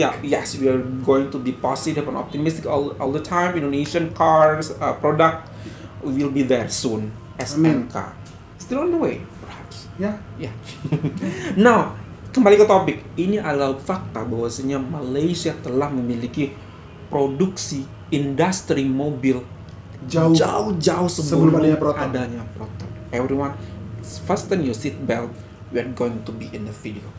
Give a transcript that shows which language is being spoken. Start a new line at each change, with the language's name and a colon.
English: Yeah, yes, we are going to be positive and optimistic all the time. Indonesian cars product will be there soon. SMK still on the way, perhaps. Yeah.
Indonesian: Now, kembali ke topik. Ini adalah fakta bahwasanya Malaysia telah memiliki produksi industri mobil jauh sebelum adanya proton.
English: Everyone, fasten your seat belt. We are going to be in the video.